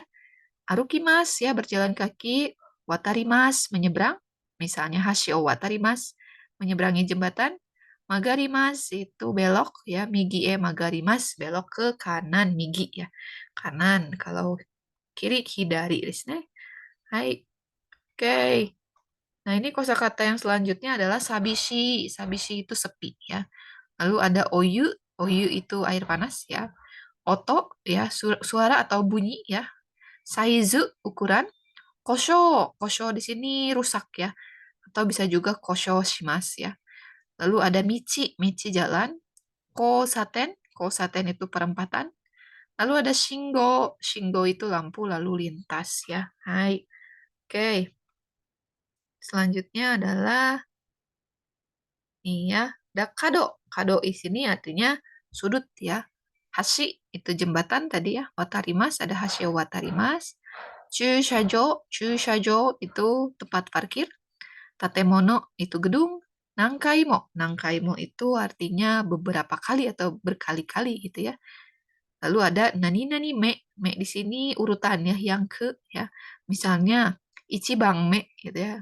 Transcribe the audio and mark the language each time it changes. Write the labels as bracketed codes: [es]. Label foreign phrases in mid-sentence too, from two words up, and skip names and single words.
[id] Arukimas ya, berjalan kaki. Watarimas menyeberang. Misalnya [ja] 橋を渡ります, [id] menyeberangi jembatan. Magarimas itu belok ya, [ja] 右曲がります, [id] belok ke kanan, migi ya. Kanan, kalau kiri [ja] 左ですね. [id] Hai. Oke. Nah, ini kosakata yang selanjutnya adalah sabishi. Sabishi itu sepi ya. Lalu ada oyu. Oyu itu air panas ya. Oto ya, suara atau bunyi ya. Saizu ukuran. Kosho. Kosho di sini rusak ya. Atau bisa juga [ja] 故障します [id] ya. Lalu ada michi. Michi jalan. Kosaten. Kosaten itu perempatan. Lalu ada shinggo. Shinggo itu lampu lalu lintas ya. Hai. Oke. Selanjutnya adalah nih ya, ada kado. Kado di sini artinya sudut ya. Hashi itu jembatan tadi ya. Watarimas ada [ja] 橋を渡ります. [id] Chushajo, chushajo itu tempat parkir. Tatemono itu gedung. Nangkaimo, nangkaimo itu artinya beberapa kali atau berkali-kali gitu ya. Lalu ada nani nani me. Me di sini urutan ya, yang ke ya. Misalnya [ja] 一番目 [id] gitu ya.